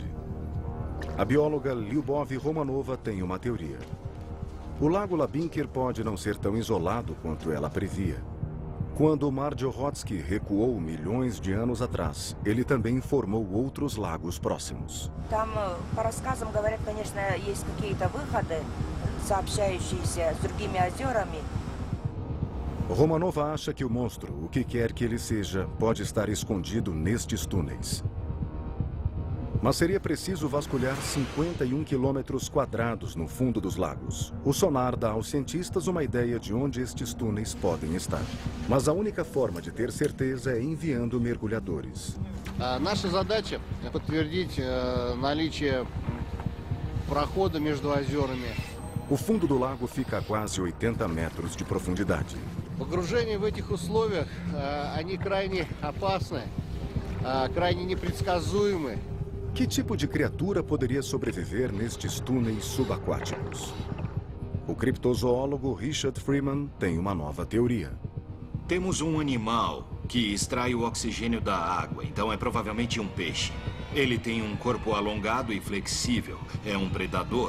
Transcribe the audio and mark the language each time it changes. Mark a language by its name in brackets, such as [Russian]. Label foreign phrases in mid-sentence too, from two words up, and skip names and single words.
[Portuguese] A bióloga Lyubov Romanova tem uma teoria. O lago Labinker pode não ser tão isolado quanto ela previa. Quando Marjohotsky recuou milhões de anos atrás, ele também formou outros lagos próximos. [Russian] Там, по рассказам, говорят, конечно, есть какие-то выходы, сообщающиеся с другими озерами. [Portuguese] Romanova acha que o monstro, o que quer que ele seja, pode estar escondido nestes túneis. Mas seria preciso vasculhar 51 quilômetros quadrados no fundo dos lagos. O sonar dá aos cientistas uma ideia de onde estes túneis podem estar. Mas a única forma de ter certeza é enviando mergulhadores. [Russian] Наша задача — подтвердить наличие прохода между озерами. [Portuguese] O fundo do lago fica a quase 80 metros de profundidade. [Russian] Погружение в этих условиях, они крайне опасны, крайне непредсказуемы. [Portuguese] Que tipo de criatura poderia sobreviver nestes túneis subaquáticos? O criptozoólogo Richard Freeman tem uma nova teoria. Temos um animal que extrai o oxigênio da água, então é provavelmente um peixe. Ele tem um corpo alongado e flexível, é um predador.